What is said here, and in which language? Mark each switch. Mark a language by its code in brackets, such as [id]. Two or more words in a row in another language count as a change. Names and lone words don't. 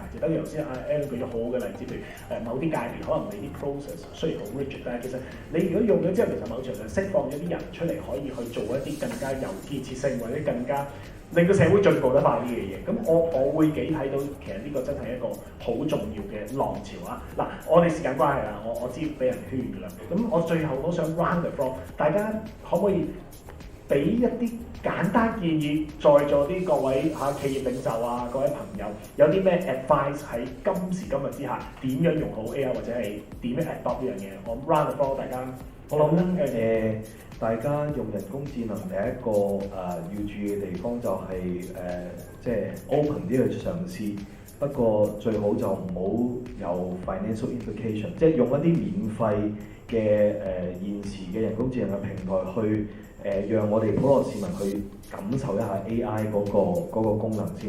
[yue] 就等於頭先阿 Alan 舉咗好好嘅例子，譬如某啲界別可能你啲 process 雖然好 rigid， 但係其實你如果用咗之後，其實某程度上釋放咗啲人出嚟，可以去做一啲更加有建設性或者更加令到社會進步得快啲嘅嘢。咁我會幾睇到其實呢個真係一個好重要嘅浪潮啊！嗱，我哋時間關係啦，我知俾人圈㗎啦。咁我最後都想 [en] round the floor， [yue] 大家可唔可以俾一啲簡單建議，在座啲各位企業領袖啊，各位朋友有啲咩 advice 喺今時今日之下點樣用好 AI 或者係點樣 adopt 呢樣嘢？我 [en] round the floor， [yue] 大家我諗大家用人工智能第一個要注意嘅地方就係即係 open 啲去嘗試，不過最好就唔好有 [en] financial implication， [yue] 即係用一啲免費嘅現時嘅人工智能嘅平台去讓我哋普羅市民去感受一下 AI 嗰個功能先。